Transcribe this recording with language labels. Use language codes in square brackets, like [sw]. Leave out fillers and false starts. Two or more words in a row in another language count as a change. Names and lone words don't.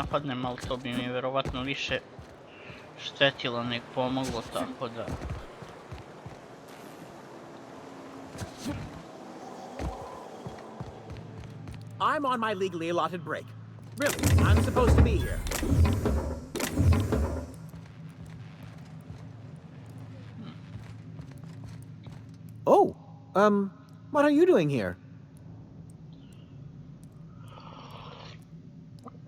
[sr] napadnem, ali to bi mi vjerovatno više štetilo nek pomoglo, tako da... [en] I'm on my legally allotted break. Really, I'm supposed to be here. Oh, what are you doing here?